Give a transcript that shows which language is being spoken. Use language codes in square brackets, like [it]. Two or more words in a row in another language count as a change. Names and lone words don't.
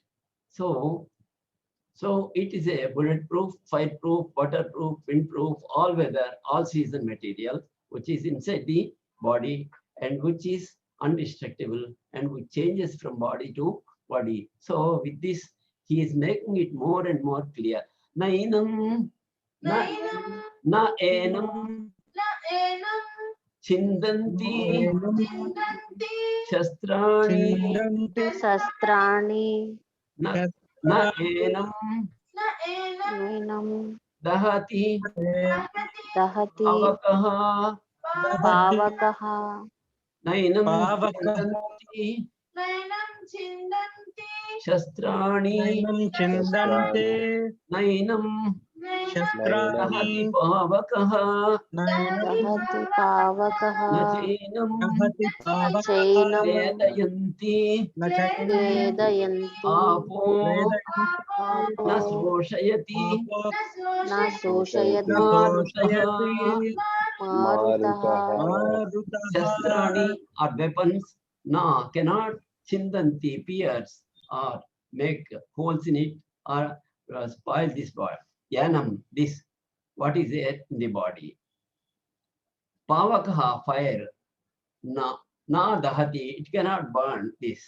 [en] So it is a bulletproof, fireproof, waterproof, windproof, all weather, all season material, which is inside the body and which is indestructible and which changes from body to body. So with this, he is making it more and more clear. [sa] Nainam, na enam, chindanti, shastrani, na enam, Nainam dahati, dahati avakaha, pavakaha, nainam chindanti, shastrani, nainam dahati pavakaha, dahati pavakaha, nachinam chainam vedayanti, vedayanti, apo apo nasoshayati na soshayati, marutaha Marutah. Marutah. [en] Shastrani or weapons cannot chindanti, pierce or make holes in it or spoil this body. Yanam, this, what is there in the body. Pavakaha, fire, [sa] na dahati, [en] it cannot burn this.